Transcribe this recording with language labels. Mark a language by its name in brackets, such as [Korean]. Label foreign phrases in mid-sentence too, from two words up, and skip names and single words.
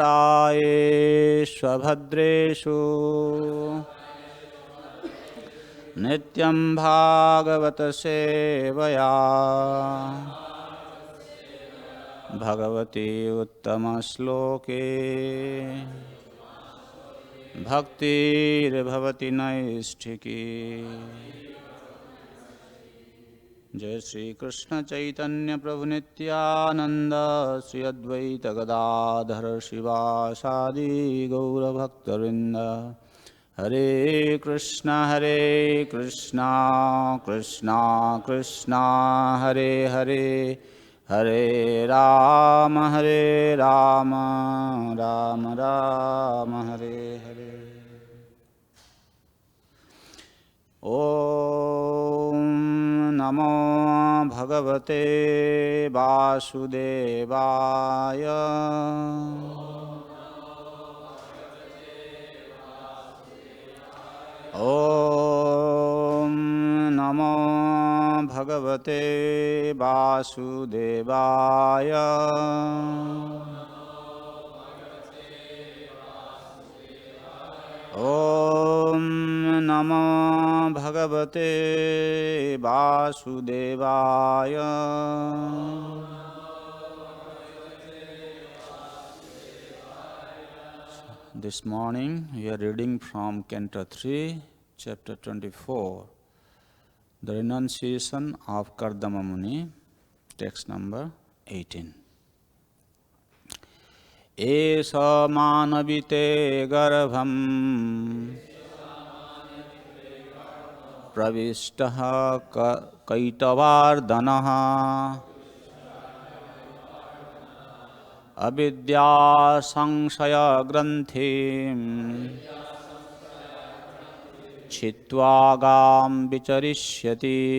[Sanskrit] नष्टप्रायेष्वभद्रेषु नित्यं भागवत सेवया भगवती उत्तमश्लोके भक्तिर्भवति नैष्ठिकी। जय श्री कृष्ण चैतन्य प्रभु नित्यानंद श्री अद्वैत गदाधर शिवासादि गौरभक्तवृंद। हरे कृष्णा कृष्णा कृष्णा हरे हरे, हरे राम राम राम हरे हरे। ओम नमो भगवते वासुदेवाय। ओम नमो भगवते वासुदेवाय। ओम नमो भगवते वासुदेवाय। [English] This morning we are reading from Canto 3, Chapter 24, The Renunciation of Kardama Muni, text number 18. [Sanskrit] एष मानविते गर्भं प्रविष्टः कैटवार्दनः अविद्यासंशयग्रन्थिं छित्त्वा गां विचरिष्यति।